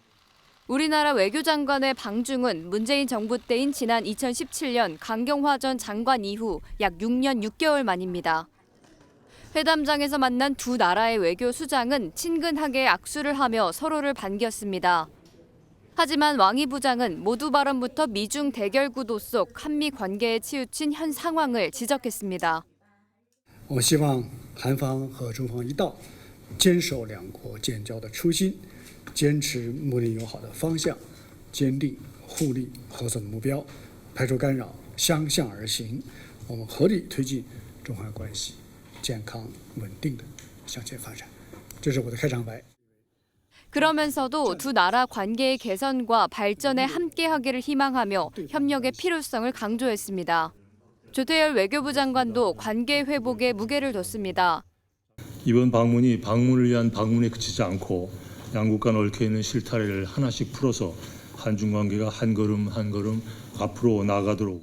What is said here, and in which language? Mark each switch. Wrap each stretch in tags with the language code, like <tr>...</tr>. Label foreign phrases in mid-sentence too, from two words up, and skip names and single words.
<ko>우리나라 외교장관의 방중은 문재인 정부 때인 지난 2017년 강경화 전 장관 이후 약 6년 6개월 만입니다. 회담장에서 만난 두 나라의 외교 수장은 친근하게 악수를 하며 서로를 반겼습니다. 하지만 왕이 부장은 모두 발언부터 미중 대결 구도 속 한미 관계에 치우친 현 상황을 지적했습니다.</ko> <zh>我希望韩方和中方一道，坚守两国建交的初心，坚持睦邻友好的方向，坚定互利合作的目标，排除干扰，相向而行。我们合力推进中韩关系健康稳定的向前发展。这是我的开场白。</zh> <ko>그러면서도 두 나라 관계의 개선과 발전에 함께하기를 희망하며 협력의 필요성을 강조했습니다. 조태열 외교부 장관도 관계 회복에 무게를 뒀습니다. 이번 방문이 방문을 위한 방문에 그치지 않고 양국 간 얽혀있는 실타래를 하나씩 풀어서 한중 관계가 한 걸음 한 걸음 앞으로 나아가도록.</ko>